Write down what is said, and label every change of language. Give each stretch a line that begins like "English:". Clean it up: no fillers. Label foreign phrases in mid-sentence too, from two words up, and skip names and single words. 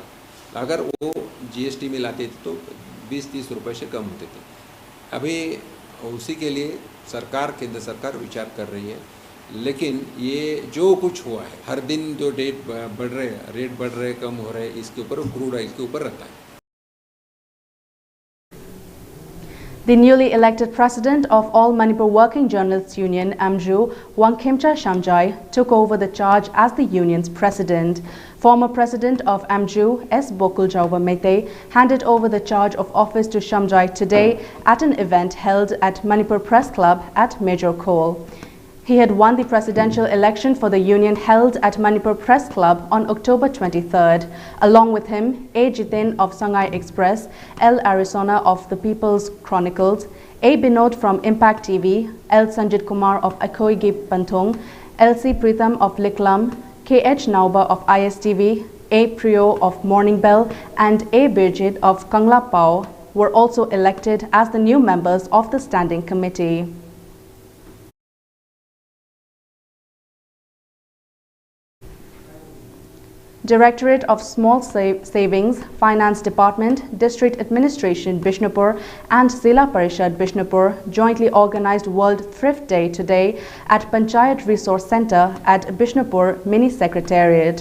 Hindi: अगर वो जीएसटी में लाते थे तो 20-30 रुपये से कम होते थे। अभी उसी के लिए सरकार, केंद्र सरकार विचार कर रही है, लेकिन ये जो कुछ हुआ है, हर दिन जो रेट बढ़ रहे कम हो रहे, इसके ऊपर
English: crude oil
Hindi: के ऊपर रहता है।
English: The newly elected president of All Manipur Working Journalists Union, AMJU, Wangkhemcha Shamjai, took over the charge as the union's president. Former president of AMJU, S. Bokuljauba Mete, handed over the charge of office to Shamjai today at an event held at Manipur Press Club at Major Khol. He had won the presidential election for the union held at Manipur Press Club on October 23rd. Along with him, A. Jitin of Sangai Express, L. Arizona of the People's Chronicles, A. Binod from Impact TV, L. Sanjit Kumar of Akoigi Pantung, L. C. Pritham of Liklam, K. H. Nauba of ISTV, A. Priyo of Morning Bell, and A. Birjit of Kangla Pao were also elected as the new members of the standing committee. Directorate of Small Savings, Finance Department, District Administration Bishnupur and Zilla Parishad Bishnupur jointly organized World Thrift Day today at Panchayat Resource Center at Bishnupur Mini Secretariat.